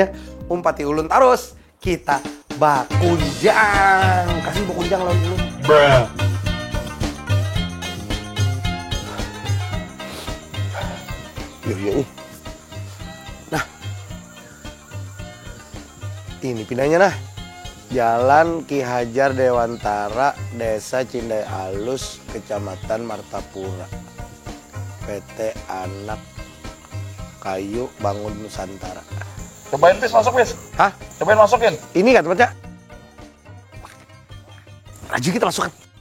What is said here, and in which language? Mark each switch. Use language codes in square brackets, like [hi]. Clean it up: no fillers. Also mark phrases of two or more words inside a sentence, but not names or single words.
[bjn] Umpati Ulun terus. Kita bakunjang. Kasih bakunjang lawan Ulun. [id] Iya. Nah, ini pindahnya nah. Jalan Ki Hajar Dewantara, Desa Cindai Alus, Kecamatan Martapura. PT Anak Kayu Bangun Nusantara. Cobain Pis, masuk Pis. Hah? Cobain masukin. Ini kan tempatnya? Aji kita masukkan.